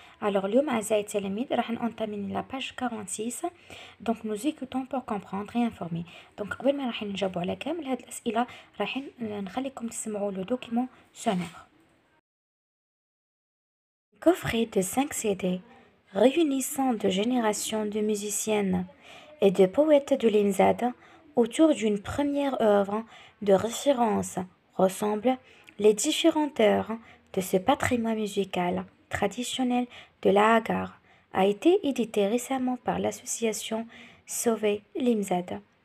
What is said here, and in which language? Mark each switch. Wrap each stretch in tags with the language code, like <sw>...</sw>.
<ar>Alors, اليوم أعزائي التلاميذ راح ننطمن</ar> <fr>la page 46. Donc nous écoutons pour comprendre et informer.</fr> <ar>Donc قبل ما راح نجاوبوا على كامل هاد الأسئلة راح نخليكم تسمعوا</ar> <fr>le document sonore. Coffret de 5 CD réunissant de générations de musiciennes et de poètes de l'IMZAD autour d'une première œuvre de référence ressemble les différentes œuvres de ce patrimoine musical traditionnel de la Hagar a été édité récemment par l'association Sauver l'IMZAD.</fr>